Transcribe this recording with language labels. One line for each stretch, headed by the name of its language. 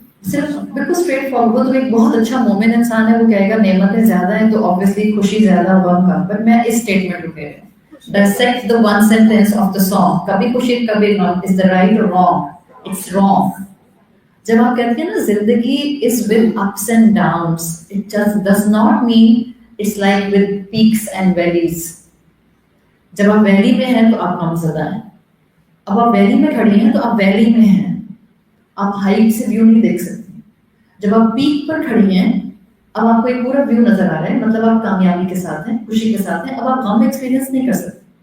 Urdu: صرف بالکل straight forward. وہ تو ایک بہت اچھا مومن انسان ہے, وہ کہے گا نعمتیں زیادہ ہیں تو obviously خوشی زیادہ غم کم. پر میں اس اسٹیٹمنٹ کو کہہ رہی ہوں,
English: dissect the one sentence of the song.
Urdu: کبھی خوشی کبھی غم
English: is the right or wrong? It's wrong.
Urdu: جب آپ کہتے ہیں نا زندگی
English: is with ups and downs, it just does not mean it's like with peaks and valleys.
Urdu: جب آپ ویلی میں ہیں تو آپ غم زدہ ہیں, اب آپ ویلی میں کھڑی ہیں تو آپ ویلی میں ہیں, آپ ہائٹ سے ویو نہیں دیکھ سکتے. جب آپ پیک پر کھڑی ہیں اب آپ کو ایک پورا ویو نظر آ رہا ہے, مطلب آپ کامیابی کے ساتھ ہیں, خوشی کے ساتھ ہیں, اب آپ غم ایکسپیرینس نہیں کر سکتے.